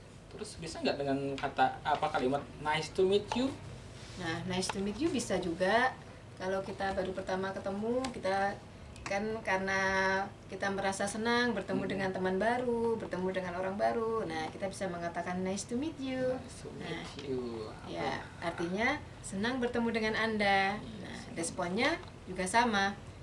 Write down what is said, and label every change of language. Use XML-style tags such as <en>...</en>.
<id>Terus bisa nggak dengan kalimat</id> <en>nice to meet you?</en> <id>Nah,</id> <en>nice to meet you</en> <id>bisa juga. Kalau kita baru pertama ketemu, kita kan karena kita merasa senang bertemu dengan teman baru, bertemu dengan orang baru. Nah, kita bisa mengatakan</id> <en>nice to meet you. Nice to meet you.</en> <id>Ya, artinya senang bertemu dengan Anda. Nah, responnya juga sama.</id>